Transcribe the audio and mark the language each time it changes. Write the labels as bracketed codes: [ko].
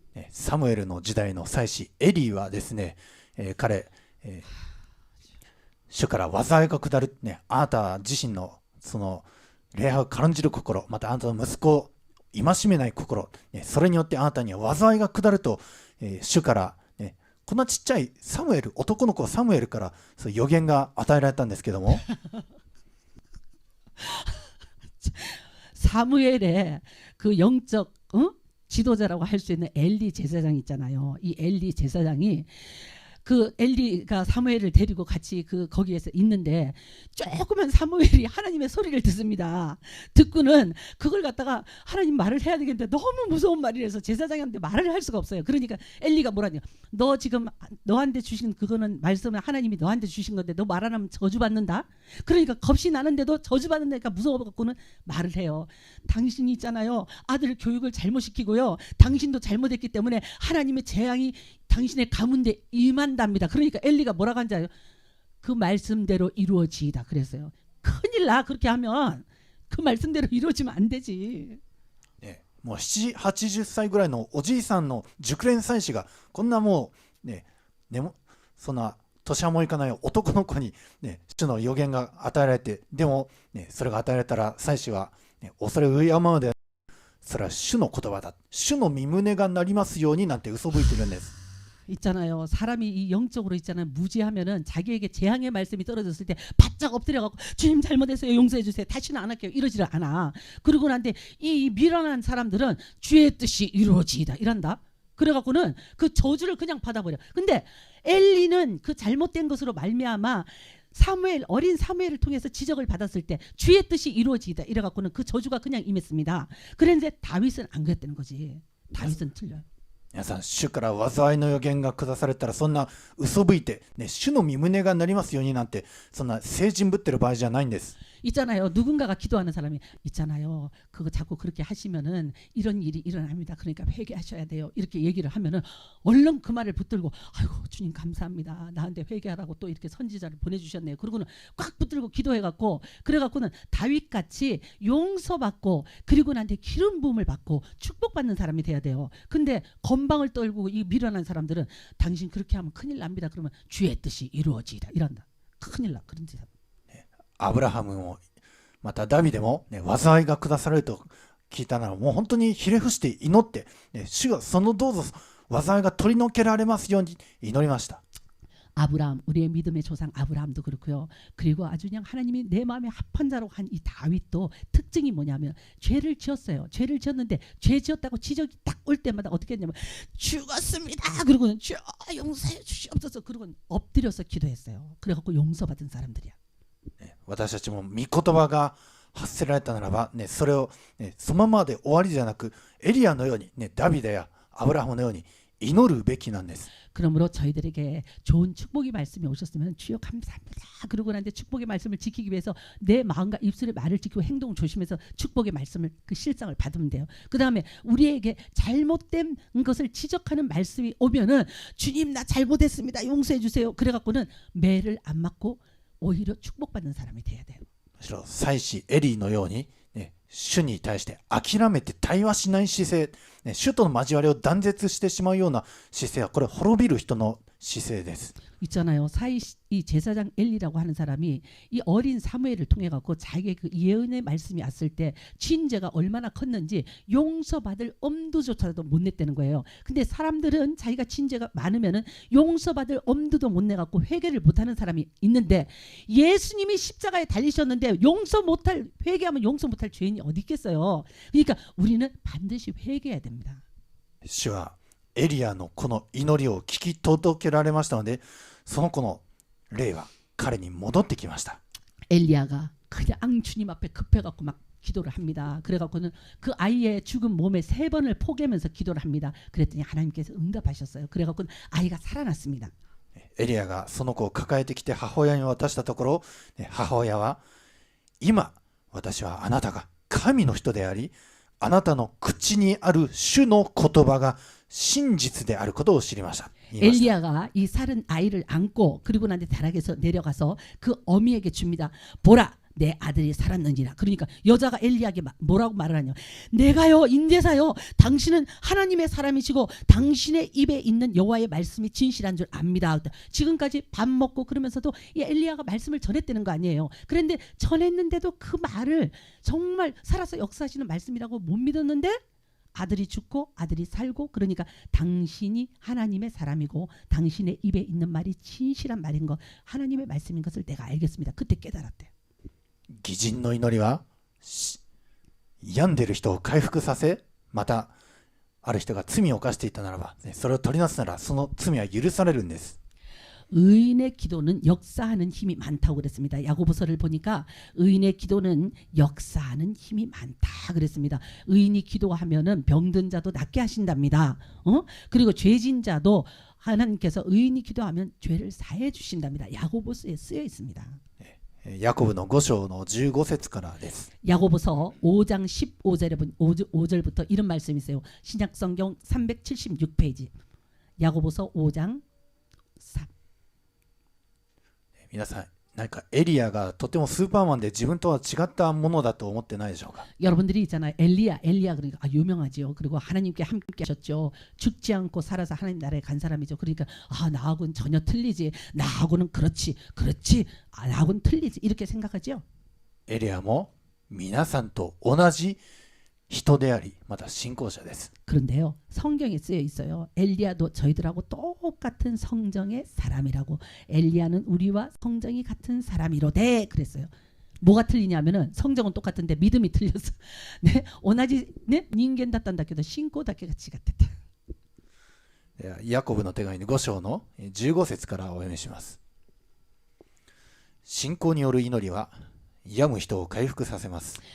[ja] サムエルの時代の祭司エリーはですね、彼、主から災いが下る、あなた自身のその礼拝を軽んじる心またあなたの息子を戒めない心、それによってあなたには災いが下ると、主からこんなちっちゃいサムエル男の子サムエルからそう予言が与えられたんですけども [ko] 사무엘의 그 영적 지도자라고 할 수 있는 엘리 제사장 있잖아요. 이 엘리 제사장이 그 엘리가 사무엘을 데리고 같이 그 거기에서 있는데 조그만 사무엘이 하나님의 소리를 듣습니다. 듣고는 그걸 갖다가 하나님 말을 해야 되겠는데 너무 무서운 말이라서 제사장한테 말을 할 수가 없어요. 그러니까 엘리가 뭐라냐, 너 지금 너한테 주신 그거는 말씀은 하나님이 너한테 주신 건데 너 말 안 하면 저주받는다. 그러니까 겁이 나는데도 저주받는다니까 무서워갖고는 말을 해요. 당신이 있잖아요, 아들 교육을 잘못시키고요, 당신도 잘못했기 때문에 하나님의 재앙이 당신의 가문에 임한답니다. 그러니까 엘리가 뭐라고 한지 알아요? 그 말씀대로 이루어지이다 그랬어요. 큰일 나. 그렇게 하면 그 말씀대로 이루어지면 안 되지. [ja] もう7、80歳ぐらいのおじいさんの熟練祭司がこんなもうそんな年はもいかない男の子に主の予言が与えられて、でもそれが与えられたら祭司は恐れ敬うので、それは主の言葉だ、主の御胸がなりますようになんて嘘吹いてるんです。 [ko] 있잖아요. 사람이 이 영적으로 있잖아요. 무지하면은 자기에게 재앙의 말씀이 떨어졌을 때 바짝 엎드려갖고 주님 잘못했어요, 용서해 주세요, 다시는 안 할게요, 이러지를 않아. 그러고 난데 이 미련한 사람들은 주의 뜻이 이루어지이다 이란다. 그래갖고는 그 저주를 그냥 받아버려. 근데 엘리는 그 잘못된 것으로 말미암아 사무엘, 어린 사무엘을 통해서 지적을 받았을 때 주의 뜻이 이루어지이다 이래갖고는 그 저주가 그냥 임했습니다. 그런데 다윗은 안 그랬다는 거지. 다윗은 틀려요. [ja] 皆さん、主から災いの予言が下されたらそんな嘘吹いて、主の御胸がなりますようになんてそんな聖人ぶってる場合じゃないんです。 [ko] 있잖아요. 누군가가 기도하는 사람이 있잖아요. 그거 자꾸 그렇게 하시면은 이런 일이 일어납니다. 그러니까 회개하셔야 돼요. 이렇게 얘기를 하면은 얼른 그 말을 붙들고 아이고 주님 감사합니다, 나한테 회개하라고 또 이렇게 선지자를 보내주셨네요. 그러고는 꽉 붙들고 기도해갖고 그래갖고는 다윗같이 용서받고 그리고 나한테 기름 부음을 받고 축복받는 사람이 돼야 돼요. 근데 건방을 떨고 이 미련한 사람들은 당신 그렇게 하면 큰일 납니다. 그러면 주의 뜻이 이루어지이다 이란다. 큰일 나. 그런 짓. [ja] アブラハムもまたダビデも、災いが下されると聞いたならもう本当にひれ伏して祈って、主がそのどうぞ災いが取り除けられますように祈りました。 [ko] 아브라함, 우리의 믿음의 조상 아브라함도 그렇고요. 그리고 아주 그냥 하나님이 내 마음에 합한 자로 한 이 다윗도 특징이 뭐냐면 죄를 지었어요. 죄를 지었는데 죄 지었다고 지적이 딱 올 때마다 어떻게 했냐면 죽었습니다. 그리고는 주 용서해 주시옵소서. 그리고 엎드려서 기도했어요. 그래갖고 용서받은 사람들이야. [ja] 私たちも御言葉が発せられたならば、それを、そのままで終わりじゃなくエリアのように、ダビデやアブラハムのように祈るべきなんです。 [ko] 그러므로 저희들에게 좋은 축복의 말씀이 오셨으면 주여 감사합니다. 그러고 난데 축복의 말씀을 지키기 위해서 내 마음과 입술의 말을 지키고 행동을 조심해서 축복의 말씀을 그 실상을 받으면 돼요. 그 다음에 우리에게 잘못된 것을 지적하는 말씀이 오면은 주님 나 잘못했습니다, 용서해 주세요. 그래갖고는 매를 안 맞고 오히려 축복받는 사람이 돼야 돼요. [ja] むしろ祭司エリーのように、主に対して諦めて対話しない姿勢、主との交わりを断絶してしまうような姿勢はこれ滅びる人の姿勢です。 [ko] 있잖아요. 이 제사장 엘리라고 하는 사람이 이 어린 사무엘을 통해 갖고 자기의 그 예언의 말씀이 왔을 때 죄가 얼마나 컸는지 용서받을 엄두조차도 못 냈다는 거예요. 근데 사람들은 자기가 죄가 많으면은 용서받을 엄두도 못 내 갖고 회개를 못 하는 사람이 있는데 예수님이 십자가에 달리셨는데 회개하면 용서 못할 죄인이 어디 있겠어요. 그러니까 우리는 반드시 회개해야 됩니다. [ja] 主はエリアのこの祈りを聞き届けられましたので、その子の霊は彼に戻ってきました。 [ko] 엘리야가 그냥 주님 앞에 급해갖고 막 기도를 합니다. 그래갖고는 그 아이의 죽은 몸에 3번을 포개면서 기도를 합니다. 그랬더니 하나님께서 응답하셨어요. 그래갖고는 아이가 살아났습니다. [ja] エリアがその子を抱えてきて母親に渡したところ、母親は今私はあなたが神の人であり、あなたの口にある主の言葉が真実であることを知りました。 [ko] 엘리야가 이 살은 아이를 안고 그리고 난 뒤 다락에서 내려가서 그 어미에게 줍니다. 보라 내 아들이 살았느니라. 그러니까 여자가 엘리야에게 뭐라고 말을 하냐, 내가요 인제사요 당신은 하나님의 사람이시고 당신의 입에 있는 여호와의 말씀이 진실한 줄 압니다. 지금까지 밥 먹고 그러면서도 이 엘리야가 말씀을 전했다는 거 아니에요. 그런데 전했는데도 그 말을 정말 살아서 역사하시는 말씀이라고 못 믿었는데 아들이 죽고 아들이 살고, 그러니까 당신이 하나님의 사람이고 당신의 입에 있는 말이 진실한 말인 것, 하나님의 말씀인 것을 내가 알겠습니다. 그때 깨달았대요. [ja] 義人の祈りは病んでいる人を回復させ、またある人が罪を犯していたならば、それを取りなすならその罪は許されるんです。 [ko] 의인의 기도는 역사하는 힘이 많다고 그랬습니다. 야고보서를 보니까 의인의 기도는 역사하는 힘이 많다 그랬습니다. 의인이 기도하면은 병든 자도 낫게 하신답니다. 그리고 죄진 자도 하나님께서 의인이 기도하면 죄를 사해 주신답니다. 야고보서에 쓰여 있습니다. [ja] ヤコブの5章の15節からです。 [ko] 야고보서 5장 15절부터 이런 말씀이 있어요. 신약성경 376페이지. 야고보서 5장 3. [ja] 皆さん、なんかエリアがとてもスーパーマンで自分とは違ったものだと思ってないでしょうか。 [ko] 여러분들이 있잖아요. 엘리야 그러니까 유명하죠. 그리고 하나님께 함께 하셨죠. 죽지 않고 살아서 하나님 나라에 간 사람이죠. 그러니까 나하고는 전혀 틀리지. 나하고는 그렇지. 나하고는 틀리지. 이렇게 생각하죠. [ja] エリアも皆さんと同じ人であり、また信仰者です。 [ko] 그런데요. 성경에 쓰여 있어요. 엘리야도 저희들하고 똑같은 성정의 사람이라고. 엘리야는 우리와 성정이 같은 사람이로되 그랬어요. 뭐가 틀리냐면은 성정은 똑같은데 믿음이 틀렸어. [ja] 네, 同じね人間だったんだけど信仰だけが違ってた。ヤコブの手紙の5章の15節からお読みします。信仰による祈りは病む人を回復させます。